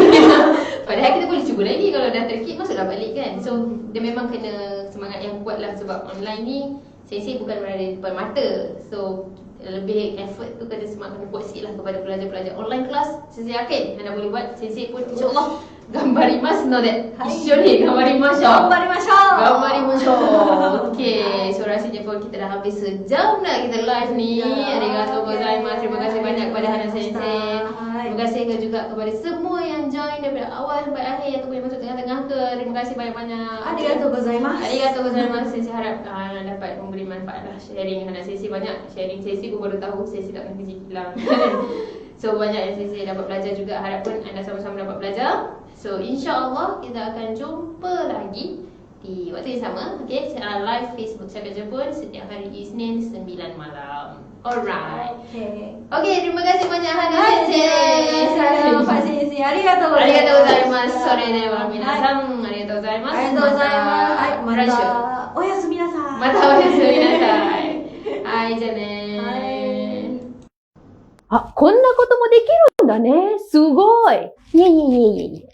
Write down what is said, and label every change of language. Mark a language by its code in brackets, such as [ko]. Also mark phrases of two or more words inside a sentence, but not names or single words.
[ms] Padahal kita boleh cuba lagi, kalau dah terkeep masuklah balik kan. So dia memang kena semangat yang kuat lah, sebab online ni Sensei bukan berada di depan mata. So lebih effort tu kena semangat, kena buat sikit lah kepada pelajar-pelajar [en] online class. [ms] Sensei yakin anda boleh buat. Sensei pun insyaAllah [ja] 頑張りますので一緒に頑張りましょう. [ms] Okay, so rasanya pun kita dah habis sejam dah kita live ni. [ja] ありがとうございます. [ms] Terima kasih banyak kepada Hana Sensei. Terima kasih juga kepada semua yang join daripada awal sampai akhir, ataupun yang masuk tengah-tengah ke. Terima kasih banyak-banyak. [ja] ありがとうございます. [ms] Sensei harap dapat memberi manfaat lah. Sharing Hana Sensei banyak. Sharing Sensei pun baru tahu Sensei tak pernah kerja kilang. So banyak yang Sensei dapat belajar juga. Harap pun anda sama-sama dapat belajar. So insyaAllah kita akan jumpa lagi di waktu yang sama. Okay, secara live Facebook Cakap Jepun setiap hari Isnin 9 malam. [en] Alright. [ms] Okay, terima kasih banyak Hana Sensei. Salam Pak Sensei. Arigatou [ja] gozaimasu. それでは皆さん。ありがとうございます. またおやすみなさい. またおやすみなさい. Hai,じゃあね。こんなこともできるんだね。すごい。いえいえ。